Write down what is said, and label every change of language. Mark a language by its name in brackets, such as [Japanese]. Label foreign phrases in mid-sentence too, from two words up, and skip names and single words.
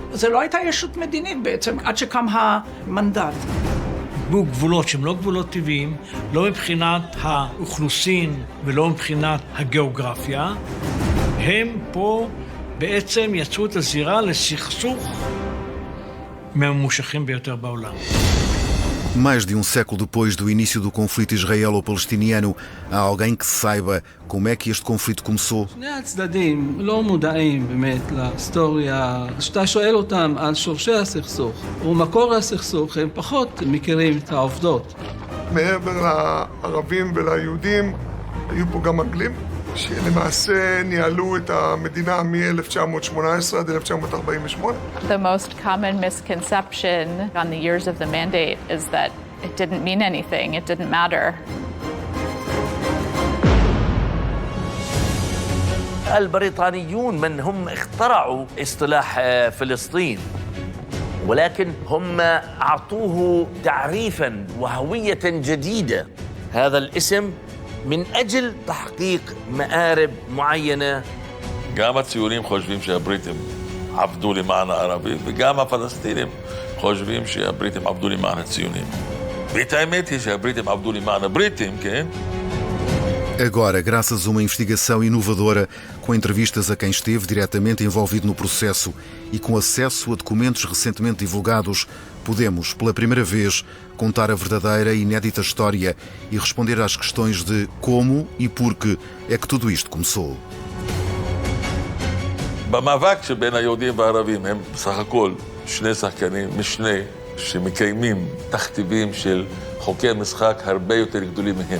[Hebrew] זה לא הייתה ישות מדינית בעצם, עד שקם המנדט. גבולות שהם לא גבולות טבעיים, לא מבחינת האוכלוסין ולא מבחינת הגיאוגרפיה, הם פה בעצם יצרו את הזירה לסכסוך מהממושכים ביותר בעולם. [Portuguese] Mais de um século depois do início do conflito israelo-palestiniano, há alguém que saiba como é que este conflito começou? [Hebrew] שני הצדדים לא מודעים באמת להיסטוריה. כשאתה שואל אותם על שורשי הסכסוך ומקור הסכסוך, הם פחות מכירים את העובדות. מעבר לערבים וליהודים, היו פה גם אנגלים, שלמעשה ניהלו את המדינה מ-1918 עד 1948. [English] The most common misconception on the years of the mandate is that it didn't mean anything, it didn't matter. [Arabic] البريطانيون من هم اخترعوا اصطلاح فلسطين، ولكن هم أعطوه تعريفاً وهوية جديدة. هذا الاسم من أجل تحقيق مآرب معينة. [Hebrew] גם הציונים חושבים שהבריטים עבדו למען הערבים, וגם הפלסטינים חושבים שהבריטים עבדו למען הציונים. ואת האמת היא שהבריטים עבדו למען הבריטים, כן? [Portuguese] Agora, graças a uma investigação inovadora, com entrevistas a quem esteve diretamente envolvido no processo e com acesso a documentos recentemente divulgados, podemos, pela primeira vez, contar a verdadeira e inédita história e responder às questões de como e por que é que tudo isto começou. [Hebrew] במאבק שבין היהודים והערבים הם בסך הכל שני שחקנים משנה שמקיימים תכתיבים של חוקי משחק הרבה יותר גדולים מהם.